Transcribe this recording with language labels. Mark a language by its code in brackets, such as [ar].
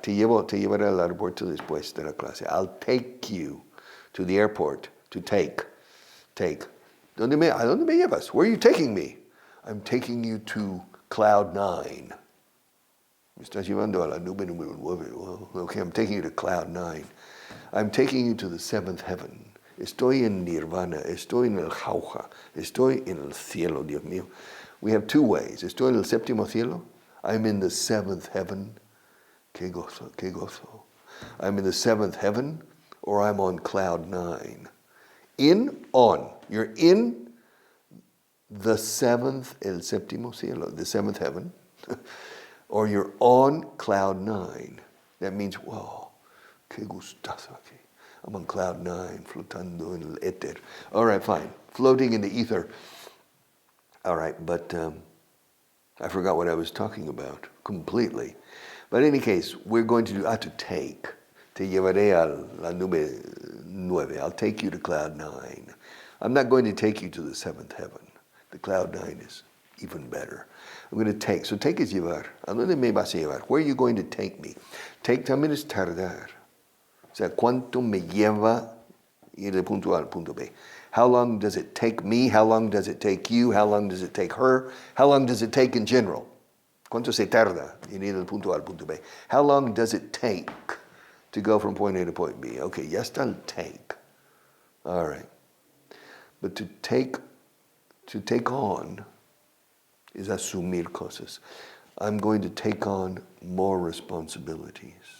[es] Te llevaré al aeropuerto después de la clase. [en] I'll take you to the airport. To take. Take. [es] ¿A dónde me llevas? [en] Where are you taking me? I'm taking you to cloud 9. [es] Me estás llevando a la nube número 9. [en] Well, okay, I'm taking you to cloud 9. I'm taking you to the 7th heaven. [es] Estoy en nirvana. Estoy en el jauja. Estoy en el cielo, Dios mío. [en] We have two ways. [es] Estoy en el séptimo cielo. [en] I'm in the 7th heaven. [es] Qué gozo, qué gozo. [en] I'm in the 7th heaven, or I'm on cloud 9. In, on. You're in the 7th, [es] el séptimo cielo, [en] the 7th heaven, or you're on cloud 9. That means, wow, [es] qué gustazo aquí. [en] I'm on cloud 9, [es] flotando en el éter. [en] All right, fine. Floating in the ether. All right, but I forgot what I was talking about completely. But in any case, we're going to do, to take. [es] Te llevaré a la nube 9. [en] I'll take you to cloud 9. I'm not going to take you to the 7th heaven. The cloud 9 is even better. I'm going to take. So take [es] es llevar. ¿A dónde me vas a llevar? [en] Where are you going to take me? [es] Take también es tardar. O sea, ¿cuánto me lleva ir de punto A al punto B? [en] How long does it take me? How long does it take you? How long does it take her? How long does it take in general? [es] ¿Cuánto se tarda en ir del punto A al punto B? [en] How long does it take to go from point A to point B? Okay, [es] ya está el take. [en] All right. But to take on is [es] asumir cosas. [en] I'm going to take on more responsibilities.